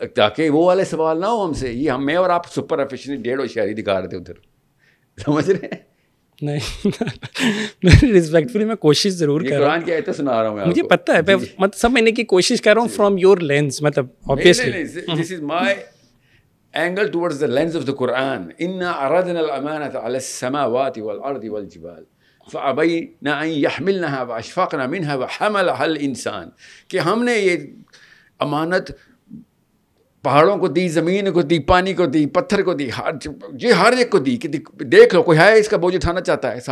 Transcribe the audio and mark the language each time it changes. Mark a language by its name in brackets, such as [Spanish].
[Urdu] تاکہ وہ والے سوال نہ ہو ہم سے. یہ میں اور آپ سپر ایفیشینٹ 1.5 ہوشیاری دکھا رہے تھے ادھر, سمجھ رہے ہیں؟ نہیں ریسپیکٹفلی میں کوشش ضرور کر رہا ہوں, قرآن کی آیتیں سنا رہا ہوں میں, مجھے پتہ ہے, مطلب سمجھنے کی کوشش کر رہا ہوں [English] from your lens, [Urdu] مطلب obviously [English] this is my angle towards the lens of the Quran. [Arabic] إِنَّا عَرَضْنَا الْأَمَانَةَ عَلَى السَّمَاوَاتِ وَالْأَرْضِ وَالْجِبَالِ فَأَبَيْنَ أَن يَحْمِلْنَهَا وَأَشْفَقْنَ مِنْهَا وَحَمَلَهَا الْإِنسَانُ, [Urdu] کہ ہم نے یہ امانت پہاڑوں کو دی, زمین کو دی, پانی کو دی, پتھر کو دی, ہر ایک کو دی کہ دیکھ لو کوئی ہے اس کا بوجھ اٹھانا چاہتا ہے.